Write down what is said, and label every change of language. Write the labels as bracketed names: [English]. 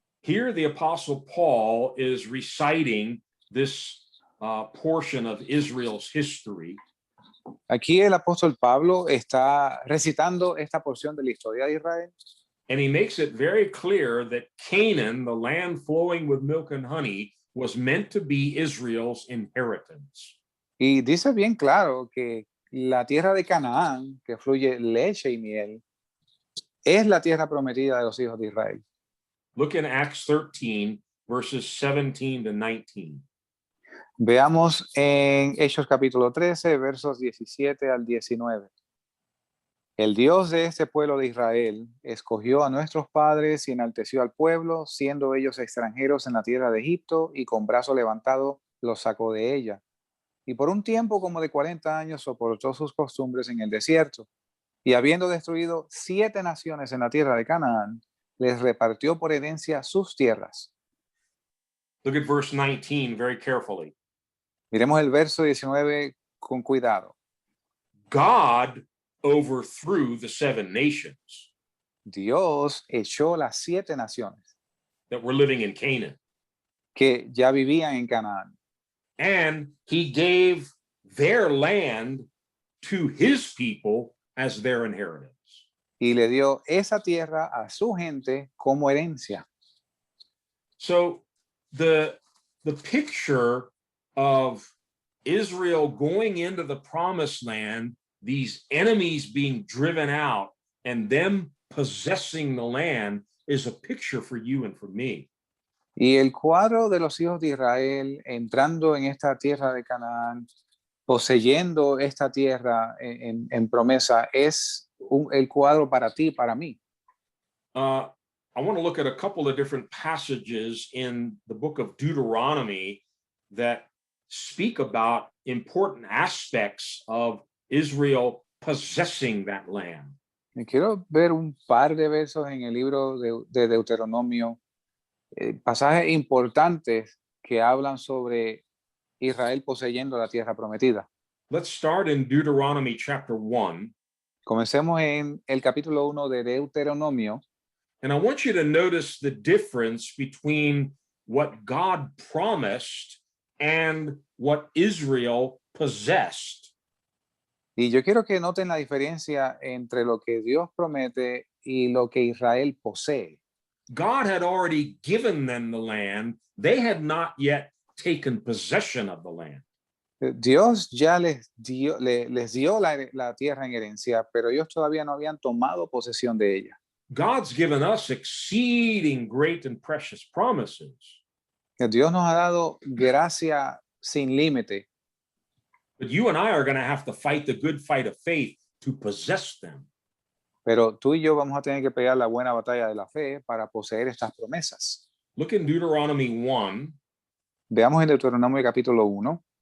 [English] Here, the Apostle Paul is reciting this portion of Israel's history. [Spanish] Aquí el apóstol Pablo está recitando esta porción de la historia de Israel. [English] And he makes it very clear that Canaan, the land flowing with milk and honey, was meant to be Israel's inheritance. [Spanish] Y dice bien claro que la tierra de Canaán, que fluye leche y miel, es la tierra prometida de los hijos de Israel. [English] Look in Acts 13, verses 17 to 19. [Spanish] Veamos en Hechos capítulo 13, versos 17 al 19. El Dios de este pueblo de Israel escogió a nuestros padres y enalteció al pueblo, siendo ellos extranjeros en la tierra de Egipto, y con brazo levantado los sacó de ella. Y por un tiempo como de 40 años soportó sus costumbres en el desierto. Y habiendo destruido 7 naciones en la tierra de Canaán, les repartió por herencia sus tierras. [English] Look at verse 19 very carefully. [Spanish] Miremos el verso 19 con cuidado. [English] God overthrew the 7 nations [Spanish] Dios echó las 7 naciones [English] that were living in Canaan, [Spanish] que ya vivían en Canaán. [English] and he gave their land to his people as their inheritance. [Spanish] Y le dio esa tierra a su gente como herencia. [English] So the picture of Israel going into the promised land, these enemies being driven out and them possessing the land, is a picture for you and for me. [Spanish] Y el cuadro de los hijos de Israel entrando en esta tierra de Canaán, poseyendo esta tierra en promesa, es el cuadro para ti, para mí. [English] I want to look at a couple of different passages in the book of Deuteronomy that speak about important aspects of Israel possessing that land. [Spanish] Me quiero ver un par de versos en el libro de Deuteronomio, pasajes importantes que hablan sobre Israel poseyendo la tierra prometida. [English] Let's start in Deuteronomy chapter 1. [Spanish] Comencemos en el capítulo 1 de Deuteronomio. [English] And I want you to notice the difference between what God promised and what Israel possessed. [Spanish] Y yo quiero que noten la diferencia entre lo que Dios promete y lo que Israel posee. [English] God had already given them the land. They had not yet taken possession of the land. [Spanish] Dios ya les dio la tierra en herencia, pero ellos todavía no habían tomado posesión de ella. [English] God's given us exceeding great and precious promises. [Spanish] Dios nos ha dado gracia sin límite. [English] But you and I are going to have to fight the good fight of faith to possess them. [Spanish] Pero tú y yo vamos a tener que pelear la buena batalla de la fe para poseer estas promesas. [English] Look in Deuteronomy 1 [Spanish] Veamos en Deuteronomio capítulo 1.